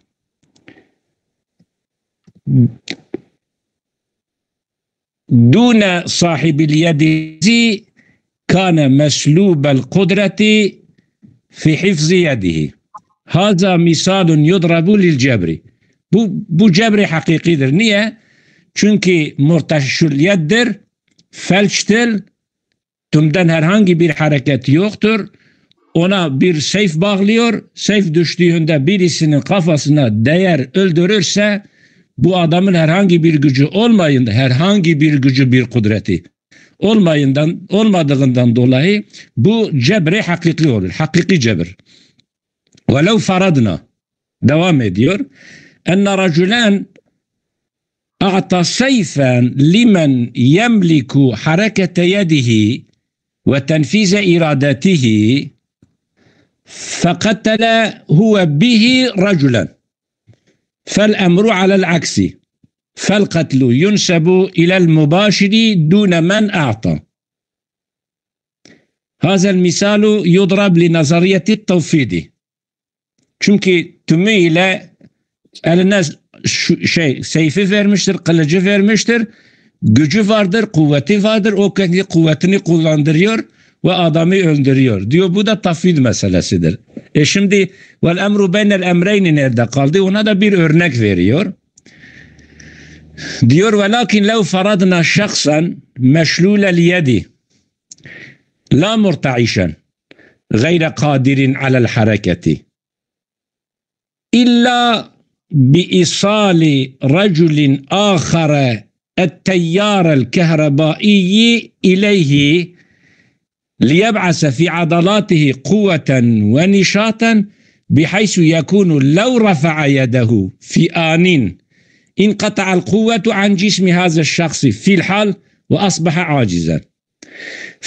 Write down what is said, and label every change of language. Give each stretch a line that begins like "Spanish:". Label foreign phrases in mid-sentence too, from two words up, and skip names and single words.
Arabic: دون صاحب اليد كان مسلوب القدرة في حفظ يده. هذا مثال يضرب للجبر.
Turkish: Bu cebri hakikidir. Niye? Çünkü murtaşül yeddir, felçtir, tümden herhangi bir hareket yoktur. Ona bir seyf bağlıyor, seyf düştüğünde birisinin kafasına değer öldürürse bu adamın herhangi bir gücü olmayında, herhangi bir gücü, bir kudreti olmadığından dolayı bu cebri hakiki olur. Hakiki cebir.
Arabic: وَلَوْ فَرَدْنَا
Turkish: devam ediyor.
Arabic: اَنَّ رَجُلًا اَعْطَى سَيْفًا لِمَنْ يَمْلِكُ حَرَكَةَ يَدِهِ وَتَنْفِيذَ إِرَادَتِهِ فَقَتَلَ هُوَ بِهِ رَجُلًا فالأمر على العكس فالقتل ينسب إلى المباشر دون من أعطى. هذا المثال يضرب لنظرية التوفيد.
Turkish: Çünkü tümüyle eline seyfi vermiştir, kılıcı vermiştir, gücü vardır, kuvveti vardır, o kendi kuvvetini kullandırıyor ve adamı öldürüyor diyor. Bu da tafvid meselesidir. Şimdi
Arabic: والأمر بين الأمرين
Turkish: nerede kaldı? Ona da bir örnek veriyor.
Arabic: Diyor ولكن لو فرضنا شخصا مشلول اليد لا مرتعشا غير قادر على الحركة إلا بإيصال رجل آخر التيار الكهربائي إليه ليبعث في عضلاته قوة ونشاطا بحيث يكون لو رفع يده في آن انقطع القوة عن جسم هذا الشخص في الحال وأصبح عاجزا فلو